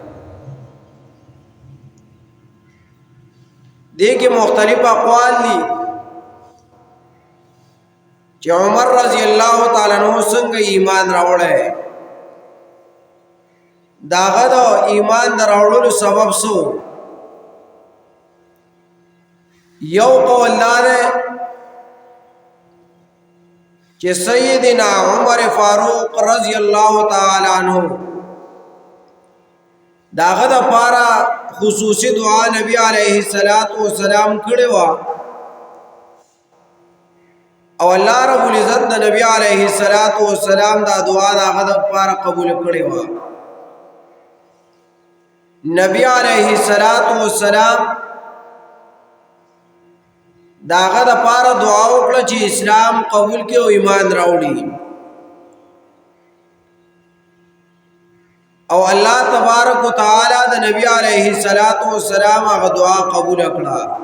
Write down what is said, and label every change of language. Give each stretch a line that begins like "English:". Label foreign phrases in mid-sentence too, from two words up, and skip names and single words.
Pashto: دې کې مختلف اقوال دي چې عمر
Arabic: رضی اللہ تعالی عنہ
Pashto: څنګه ایمان راوړی، داغه د ایمان راوړلو سبب څه. یو قول دا دی چې سیدنا عمر فاروق
Arabic: رضی اللہ تعالی عنہ
Pashto: داغه د پاره خصوصی دعا نبی
Arabic: علیہ السلام
Pashto: کړي وا او
Arabic: الله رب العزت
Pashto: د نبی
Arabic: علیہ السلام
Pashto: دا دعا داغه د پاره قبول کړي وا. نبی
Arabic: علیہ السلام
Pashto: داغه د پاره دعا وکړه چې اسلام قبول کړي او ایمان راوړي، او
Arabic: الله تبارک وتعالى
Pashto: د نبی
Arabic: علیہ السلام
Pashto: هغه دعا قبول کړه.